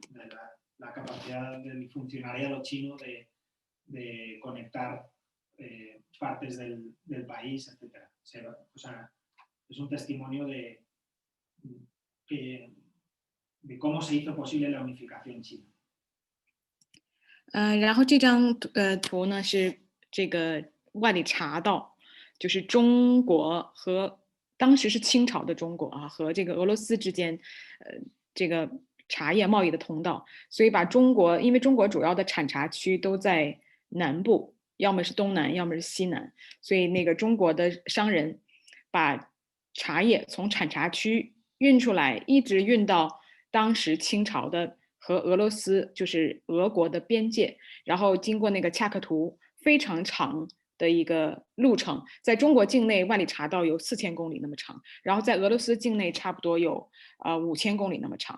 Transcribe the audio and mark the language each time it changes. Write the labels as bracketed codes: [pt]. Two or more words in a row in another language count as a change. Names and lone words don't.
[es] De la capacidad del funcionariado chino de conectar partes del país, etc. O sea, es un testimonio de cómo se hizo posible la unificación china. [zh] 然后这张图呢是这个万里茶道，就是中国和当时是清朝的中国和这个俄罗斯之间，这个茶叶贸易的通道，所以把中国，因为中国主要的产茶区都在南部，要么是东南，要么是西南，所以那个中国的商人把茶叶从产茶区运出来，一直运到当时清朝的和俄罗斯，就是俄国的边界，然后经过那个恰克图非常长的一个路程，在中国境内万里茶道有4000公里那么长，然后在俄罗斯境内差不多有5000公里那么长。